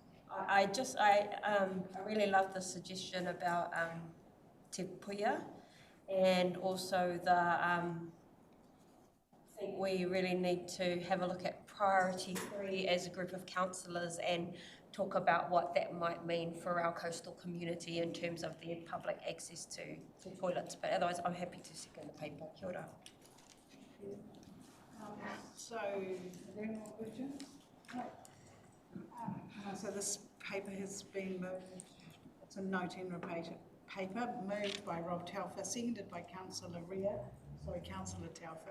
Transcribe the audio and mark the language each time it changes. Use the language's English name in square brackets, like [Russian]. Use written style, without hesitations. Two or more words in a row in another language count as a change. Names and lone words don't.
[English] I really love the suggestion about Te Puia, and also I think we really need to have a look at priority 3 as a group of councillors and talk about what that might mean for our coastal community in terms of their public access to toilets. But otherwise, I'm happy to second the paper. [Māori] Kia ora. [English] So, are there any more questions? No. So this paper has been moved. It's a note in paper moved by Rob Telfer, seconded by Councillor Ria. Sorry, Councillor Telfer.